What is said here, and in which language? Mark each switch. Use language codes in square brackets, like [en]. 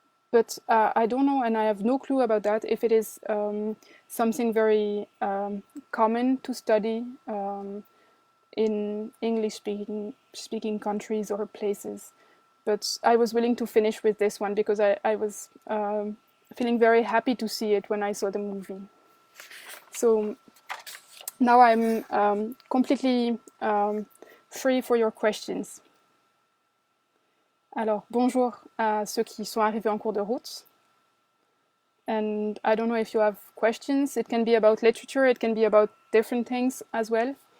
[en] But I don't know, and I have no clue about that, if it is something very common to study in English-speaking countries or places. But I was willing to finish with this one because I was feeling very happy to see it when I saw the movie. So now I'm completely free for your questions. [fr] Alors, bonjour à ceux qui sont arrivés en cours de route. [en] And I don't know if you have questions. It can be about literature, it can be about different things as well.